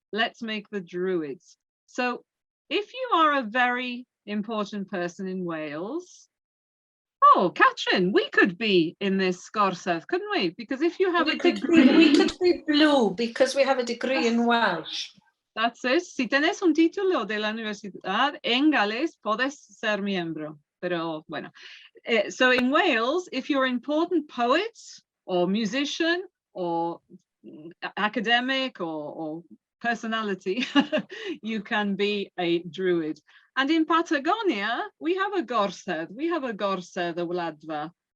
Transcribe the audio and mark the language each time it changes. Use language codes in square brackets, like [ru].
[en] Let's make the Druids. So if you are a very important person in Wales, oh, Catrin, we could be in this Gorsedd, couldn't we? Because if you have a degree... We could be blue because we have a degree in Welsh. That's it. [es] Si tenés un título de la universidad en Gales, puedes ser miembro. Pero bueno. [en] So in Wales, if you're an important poet or musician or academic or personality, you can be a Druid. And in Patagonia, we have a Gorsedd. We have a Gorsedd o Wladfa.